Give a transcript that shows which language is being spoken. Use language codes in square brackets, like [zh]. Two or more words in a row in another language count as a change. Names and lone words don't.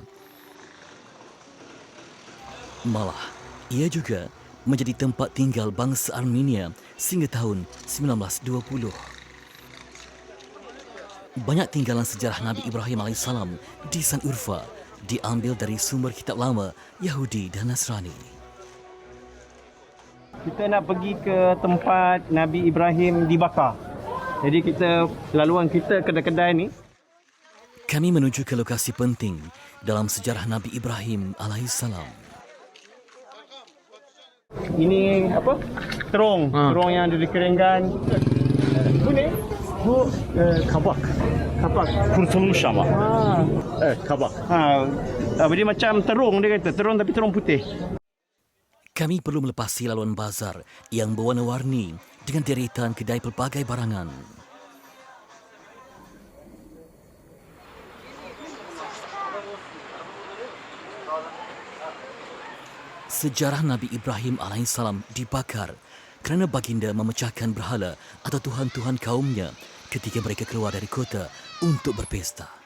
[ms] Malah, ia juga menjadi tempat tinggal bangsa Armenia sehingga tahun 1920. Banyak tinggalan sejarah Nabi Ibrahim AS di Salib Urfa diambil dari sumber kitab lama Yahudi dan Nasrani. Kita nak pergi ke tempat Nabi Ibrahim dibakar. Jadi laluan kita kedai-kedai ni. Kami menuju ke lokasi penting dalam sejarah Nabi Ibrahim alaihissalam. Ini apa? Terong. Terong yang ada di keringkan. [tr] Ini bu kabak. Kabak. Kurtulmuş ama. Evet, kabak. [ms] Dia macam terong dia kata. Terong tapi terong putih. Kami perlu melepasi laluan bazar yang berwarna-warni dengan deretan kedai pelbagai barangan. Sejarah Nabi Ibrahim AS dibakar kerana baginda memecahkan berhala atau tuhan-tuhan kaumnya ketika mereka keluar dari kota untuk berpesta.